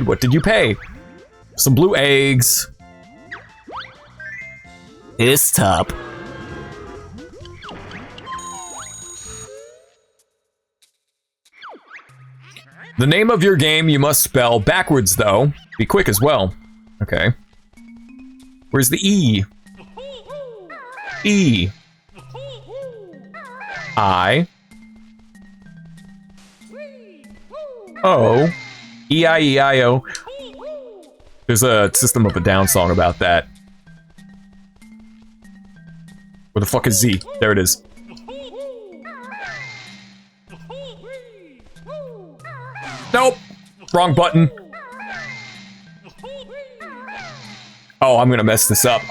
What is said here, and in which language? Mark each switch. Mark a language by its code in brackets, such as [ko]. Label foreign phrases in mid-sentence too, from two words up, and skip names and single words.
[en] What did you pay? Some blue eggs. His top. The name of your game you must spell backwards, though. Be quick as well. Okay. Where's the E? E. I. O. E-I-E-I-O. There's a System of a Down song about that. Where the fuck is Z? There it is. Nope. Wrong button. Oh, I'm gonna mess this up.